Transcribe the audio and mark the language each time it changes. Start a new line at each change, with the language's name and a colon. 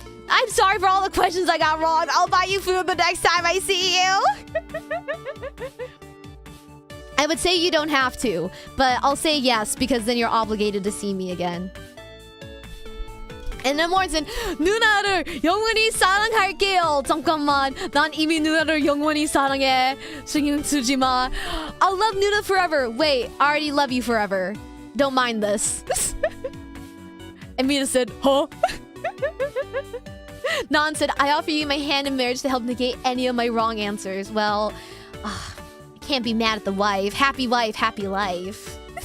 English: I'm sorry for all the questions I got wrong. I'll buy you food the next time I see you. I would say you don't have to, but I'll say yes because then you're obligated to see me again. And then
Korean: Morrison, 누나를 영원히 사랑할게요. 잠깐만, 난 이미 누나를 영원히 사랑해. 신경 쓰지 마.
English: I'll love Nuna forever. Wait, I already love you forever. Don't mind this. And Mina said, huh? Nan said, I offer you my hand in marriage to help negate any of my wrong answers. Well, can't be mad at the wife. Happy wife, happy life.